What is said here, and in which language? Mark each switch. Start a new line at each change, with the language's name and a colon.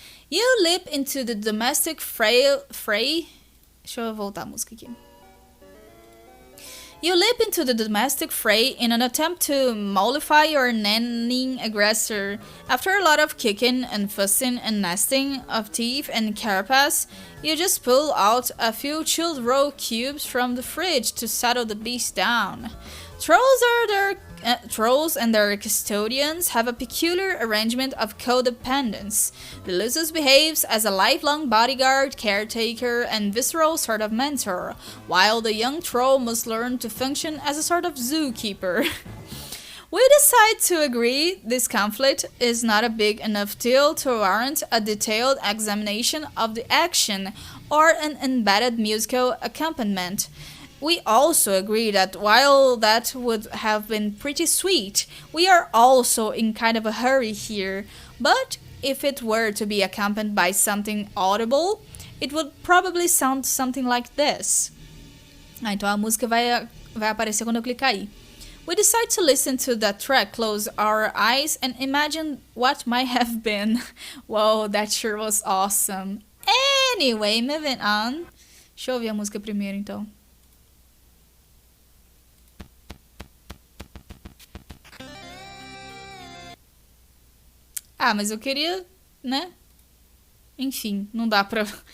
English: You leap into the domestic fray.
Portuguese: Deixa eu voltar a música aqui.
English: You leap into the domestic fray in an attempt to mollify your nannying aggressor. After a lot of kicking and fussing and nesting of teeth and carapace, you just pull out a few chilled raw cubes from the fridge to settle the beast down. Trolls and their custodians have a peculiar arrangement of codependence. The Lusus behaves as a lifelong bodyguard, caretaker, and visceral sort of mentor, while the young troll must learn to function as a sort of zookeeper. We decide to agree this conflict is not a big enough deal to warrant a detailed examination of the action or an embedded musical accompaniment. We also agree that while that would have been pretty sweet, we are also in kind of a hurry here, but if it were to be accompanied by something audible, it would probably sound something like this.
Portuguese: Então a música vai aparecer quando eu clicar aí.
English: We decide to listen to that track, close our eyes, and imagine what might have been. Whoa, that sure was awesome. Anyway, moving on.
Portuguese: Deixa eu ouvir a música primeiro, então. Ah, mas eu queria, né? Enfim, não dá pra...